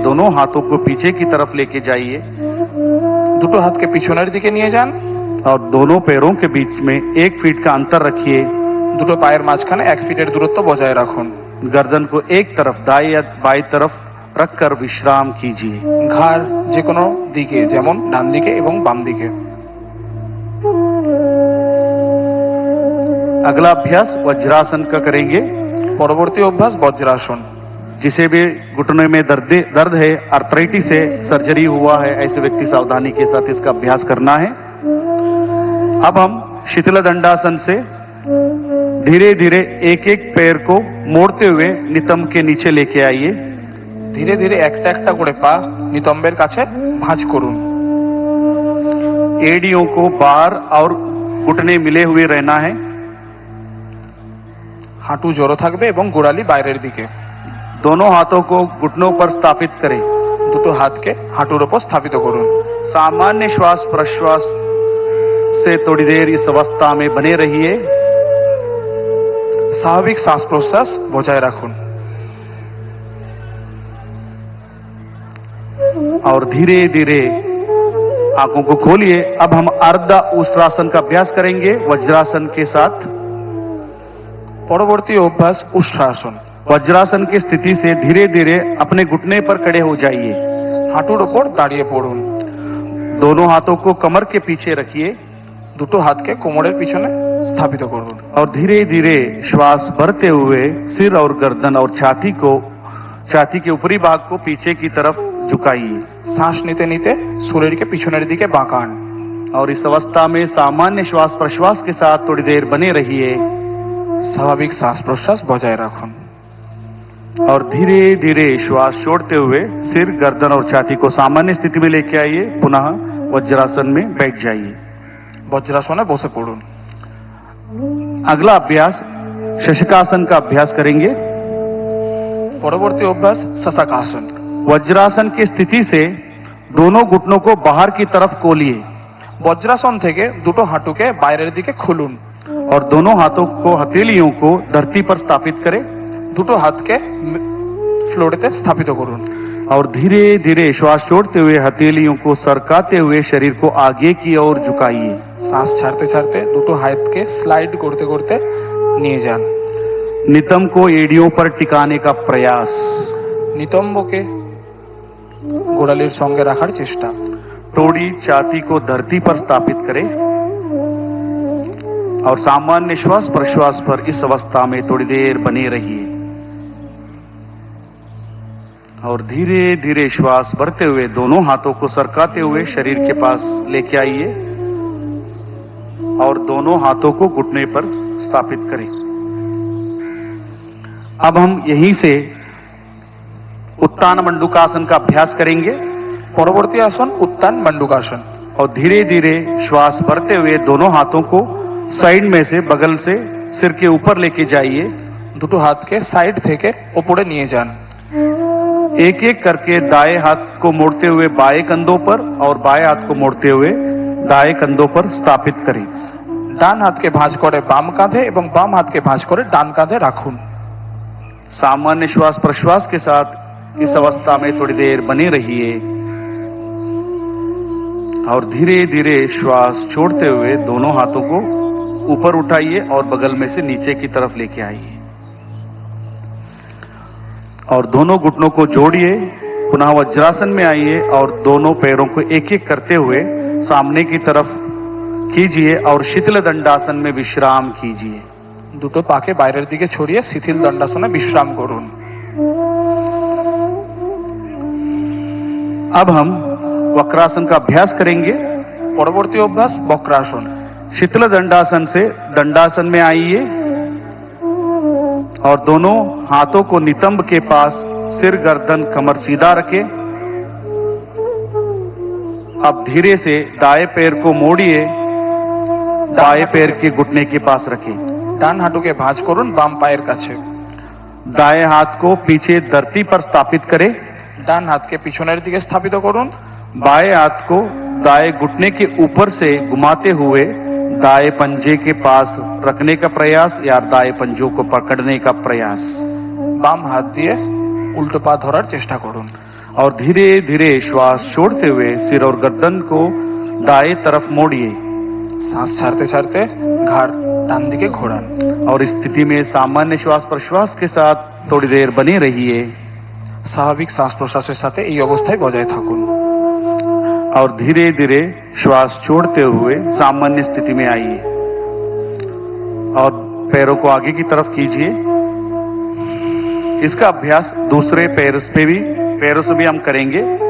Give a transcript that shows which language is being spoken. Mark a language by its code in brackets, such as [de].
[hi] दोनों हाथों को पीछे की तरफ लेके जाइए, [bn] দুটো হাতকে পিছনের দিকে নিয়ে যান [hi] और दोनों पैरों के बीच में 1 फीट का अंतर रखिए। [bn] দুটো পায়ের মাঝখানে 1 ফিটের দূরত্ব বজায় রাখুন। [hi] गर्दन को एक तरफ दाएं या बाएं तरफ रखकर विश्राम कीजिए। [bn] ঘাড় যে কোনো দিকে, যেমন ডান দিকে এবং বাম দিকে। [hi] अगला अभ्यास वज्रासन का करेंगे। [bn] পরবর্তী অভ্যাস বজ্রাসন। [hi] जिसे भी घुटने में दर्द है, आर्थराइटिस है, सर्जरी हुआ है, ऐसे व्यक्ति सावधानी के साथ इसका अभ्यास करना है। अब हम शीतल दंडासन से धीरे धीरे एक एक पैर को मोड़ते हुए नितंब के नीचे लेके आइए। [bn] ধীরে ধীরে একটা একটা করে পা নিতম্বের কাছে ভাঁজ করুন। [hi] एड़ियों को बाहर और घुटने मिले हुए रहना है। [bn] হাঁটু জড়ো থাকবে এবং গোড়ালি বাইরের দিকে। [hi] दोनों हाथों को घुटनों पर स्थापित करें। [bn] দুটো হাতকে হাঁটুর উপর স্থাপিত করুন। [hi] सामान्य श्वास प्रश्वास से थोड़ी देर इस अवस्था में बने रहिए। [bn] স্বাভাবিক শ্বাস প্রশ্বাস বজায় রাখুন [hi] और धीरे धीरे आंखों को खोलिए। अब हम अर्ध उष्ट्रासन का अभ्यास करेंगे वज्रासन के साथ। [bn] পরবর্তী অভ্যাস উষ্ট্রাসন। [hi] वज्रासन की स्थिति से धीरे धीरे अपने घुटने पर खड़े हो जाइए। [bn] হাঁটুর উপর দাঁড়িয়ে পড়ুন। [hi] दोनों हाथों को कमर के पीछे रखिए। [bn] দুটো হাতকে কোমরের পিছনে স্থাপিত করুন [hi] और धीरे धीरे श्वास भरते हुए सिर और गर्दन और छाती के ऊपरी भाग को पीछे की तरफ झुकाइए। [bn] শ্বাস নিতে নিতে শরীরকে পিছনের দিকে বাঁকান [hi] और इस अवस्था में सामान्य श्वास प्रश्वास के साथ थोड़ी देर बने रहिए [bn] স্বাভাবিক শ্বাস প্রশ্বাস বজায় রাখুন [hi] और धीरे धीरे श्वास छोड़ते हुए सिर गर्दन और छाती को सामान्य स्थिति में लेके आइए। पुनः वज्रासन में बैठ जाइए। [bn] বজ্রাসনে বসে পড়ুন। [hi] अगला अभ्यास शशकासन का अभ्यास करेंगे। [bn] পরবর্তী অভ্যাস শশকাসন। [hi] वज्रासन की स्थिति से दोनों घुटनों को बाहर की तरफ खोलिए [bn] বজ্রাসন থেকে দুটো হাঁটুকে বাইরের দিকে খুলুন [hi] और दोनों हाथों को हथेलियों को धरती पर स्थापित करें [bn] দুটো হাতকে ফ্লোরেতে স্থাপিত করুন [hi] और धीरे धीरे श्वास छोड़ते हुए हथेलियों को सरकाते हुए शरीर को आगे की ओर झुकाइए। [bn] শ্বাস ছাড়তে ছাড়তে দুটো হাতকে স্লাইড করতে করতে নিয়ে যান। [hi] नितंब को एड़ियों पर टिकाने का प्रयास। [bn] নিতম্বকে গোড়ালির সঙ্গে রাখার চেষ্টা। [hi] टोड़ी छाती को धरती पर स्थापित करें और सामान्य श्वास प्रश्वास पर इस अवस्था में थोड़ी देर बने रहिए और धीरे धीरे श्वास भरते हुए दोनों हाथों को सरकाते हुए शरीर के पास लेके आइए और दोनों हाथों को घुटने पर स्थापित करें। अब हम यहीं से उत्तान मंडूकासन का अभ्यास करेंगे। [bn] পরবর্তী আসন উত্তান মণ্ডূকাসন। [hi] और धीरे धीरे श्वास भरते हुए दोनों हाथों को साइड में से बगल से सिर के ऊपर लेके जाइए। [bn] দুটো হাতকে সাইড থেকে উপরে নিয়ে যান। [hi] एक एक करके दाएं हाथ को मोड़ते हुए बाएं कंधों पर और बाएं हाथ को मोड़ते हुए दाएं कंधों पर स्थापित करें। [bn] ডান হাতকে ভাঁজ করে বাম কাঁধে এবং বাম হাতকে ভাঁজ করে ডান কাঁধে রাখুন। [hi] सामान्य श्वास प्रश्वास के साथ इस अवस्था में थोड़ी देर बने रहिए और धीरे धीरे श्वास छोड़ते हुए दोनों हाथों को ऊपर उठाइए और बगल में से नीचे की तरफ लेके आइए और दोनों घुटनों को जोड़िए। पुनः वज्रासन में आइए और दोनों पैरों को एक एक करते हुए सामने की तरफ कीजिए और शिथिल दंडासन में विश्राम कीजिए। [bn] দুটো পাকে বাইরের দিকে ছড়িয়ে শিথিল দণ্ডাসনে বিশ্রাম করুন। [hi] अब हम वक्रासन का अभ्यास करेंगे। [bn] পরবর্তী অভ্যাস বক্রাসন। [hi] शिथिल दंडासन से दंडासन में आइए और दोनों हाथों को नितंब के पास सिर गर्दन कमर सीधा रखें। अब धीरे से दाएं पैर को मोड़िए, बाएं पैर के घुटने के पास रखें। [bn] ডান হাঁটুকে ভাঁজ করুন বাম পায়ের কাছে। [hi] दाएं हाथ को पीछे धरती पर स्थापित करें। [bn] ডান হাতকে পিছনের দিকে স্থাপিত করুন। [hi] बाएं हाथ को दाएं घुटने के ऊपर से घुमाते हुए दाएं पंजे के पास रखने का प्रयास या दाएं पंजों को पकड़ने का प्रयास। [bn] বাম হাত দিয়ে উল্টো পা ধরার চেষ্টা করুন। [hi] और धीरे धीरे श्वास छोड़ते हुए सिर और गर्दन को दाएं तरफ मोड़िए। [bn] শ্বাস ছাড়তে ছাড়তে ঘাড় ডান দিকে ঘোরান। [hi] और इस स्थिति में सामान्य श्वास प्रश्वास के साथ थोड़ी देर बने रहिए। [bn] স্বাভাবিক শ্বাস প্রশ্বাসের সাথে এই অবস্থায় বজায় থাকুন। [hi] और धीरे धीरे श्वास छोड़ते हुए सामान्य स्थिति में आइए और पैरों को आगे की तरफ कीजिए। इसका अभ्यास दूसरे पैरों से भी हम करेंगे।